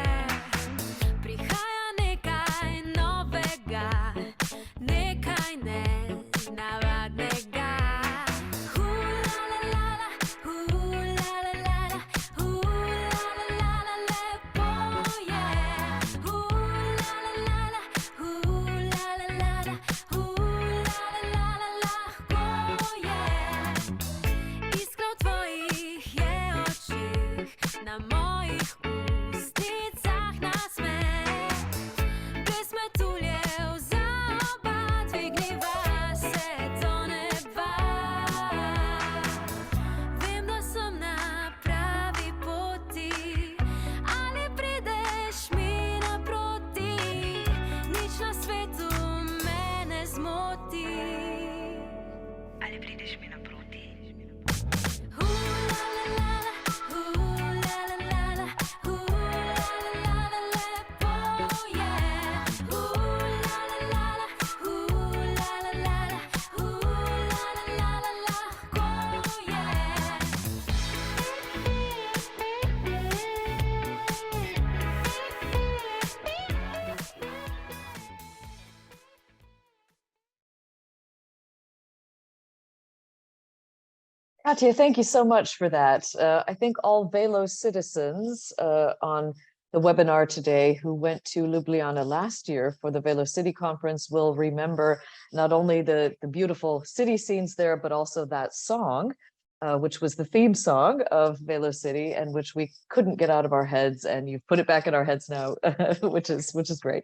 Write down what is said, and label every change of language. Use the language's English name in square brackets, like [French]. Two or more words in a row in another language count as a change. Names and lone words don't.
[Slovenian] Prihaja nekaj novega, nekaj nenavadnega. Hu-la-la-la-la, hu-la-la-la-la, hu-la-la-la-la, lepo je. Hu-la-la-la-la, hu-la-la-la-la, hu-la-la-la-la, lahko je. Iskra v tvojih je očih, na mojih ustnicah nasmeh. Ples metuljev za oba, dvigniva se do neba. Vem, da sem na pravi poti, ali prideš mi naproti. Nič na svetu me ne zmoti. Ali prideš mi naproti? Hu-la-la-la-la, hu-la-la-la-la, hu-la-la-la-la, lepo je. Hu-la-la-la-la, hu-la-la-la-la, hu-la-la-la-la, lahko je. [English] Katja, thank you so much for that. I think all Velo citizens on the webinar today who went to Ljubljana last year for the Velo City Conference will remember not only the beautiful city scenes there, but also that song, which was the theme song of Velo City and which we couldn't get out of our heads, and you've put it back in our heads now, which is great.